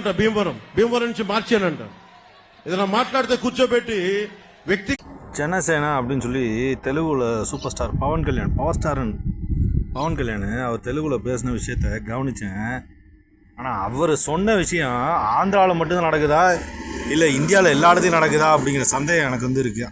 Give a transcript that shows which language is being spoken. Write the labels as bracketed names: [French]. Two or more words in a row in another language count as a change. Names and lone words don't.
[Telugu] మార్చానంట భీమవరం నుంచి మార్చానంట. ఏదైనా మాట్లాడితే కూర్చోబెట్టి వ్యక్తి [Tamil] ஜனசேனா அப்படின்னு சொல்லி தெலுங்குல [English] super star [Tamil] பவன் கல்யாண் பவன் கல்யாண் அவர் தெலுங்குல பேசின விஷயத்த கவனித்தேன். ஆனால் அவர் சொன்ன விஷயம் ஆந்திராவில் மட்டும்தான் நடக்குதா இல்லை இந்தியாவில் எல்லா இடத்தையும் நடக்குதா அப்படிங்கிற சந்தேகம் எனக்கு வந்து இருக்குது.